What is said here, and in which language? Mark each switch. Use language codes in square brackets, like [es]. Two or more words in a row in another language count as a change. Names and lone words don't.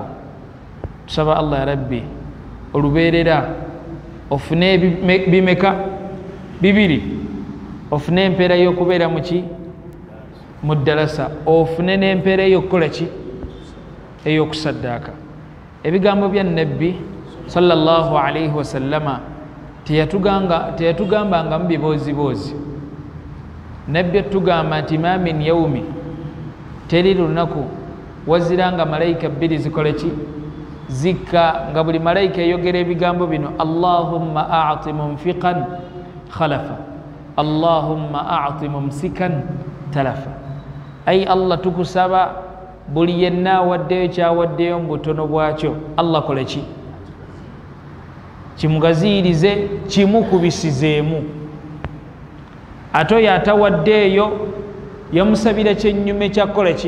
[lg] Tusaba [ar] الله يا ربي [lg] olubeerera ofune bimeka? 2. Ofune empeera y'okubeera mu ki? Mu ddalasa. Ofune n'empeera ey'okukola ki? Ey'okusaddaaka. Ebigambo bya Nabbi [ar] صلى الله عليه وسلم [lg] teyatugambanga mu biboozibozi. Nabbi tugamba nti [ar] ما من يوم, [lg] teri lunaku wazira nga malayika bbiri zikole ki? Zikka, nga buli malayika eyogera ebigambo bino, [ar] اللهم أعط منفقا خلفا، اللهم أعط ممسكا تلفا. [lg] Ai Allah tukusaba buli yenna awaddeyo kyawaddeyo mu butono bwakyo, Allah kole ki? Kimugaziirize, kimukubisizeemu. Ate oyo atawaddeeyo yamusabira kyennyume kyakole ki?